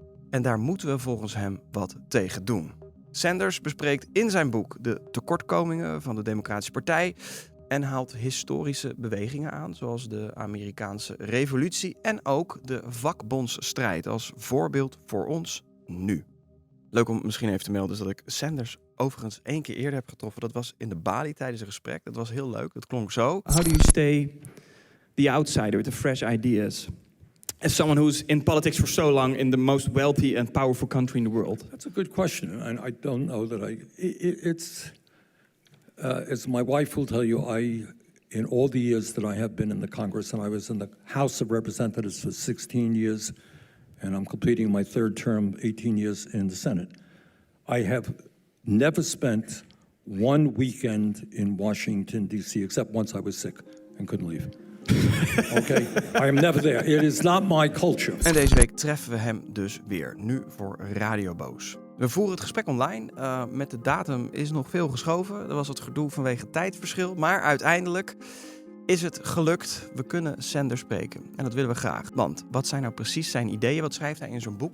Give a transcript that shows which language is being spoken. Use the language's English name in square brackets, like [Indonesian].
[Dutch] En daar moeten we volgens hem wat tegen doen. Sanders bespreekt in zijn boek de tekortkomingen van de Democratische Partij en haalt historische bewegingen aan, zoals de Amerikaanse revolutie en ook de vakbondsstrijd als voorbeeld voor ons nu. Leuk om misschien even te melden is dat ik Sanders overigens 1 keer eerder heb getroffen. Dat was in de Bali tijdens een gesprek. Dat was heel leuk. Dat klonk zo. [English] How do you stay the outsider with the fresh ideas? As someone who's in politics for so long in the most wealthy and powerful country in the world. That's a good question, and I don't know that it's as my wife will tell you, in all the years that I have been in the Congress, and I was in the House of Representatives for 16 years, and I'm completing my 3rd term, 18 years in the Senate. I have never spent one weekend in Washington, D.C., except once I was sick and couldn't leave. Okay, I am never there. It is not my culture. [Dutch] En deze week treffen we hem dus weer, nu voor Radio BOOS. We voeren het gesprek online. Met de datum is nog veel geschoven. Er was wat gedoe vanwege tijdverschil. Maar uiteindelijk is het gelukt. We kunnen Sanders spreken. En dat willen we graag. Want wat zijn nou precies zijn ideeën? Wat schrijft hij in zo'n boek?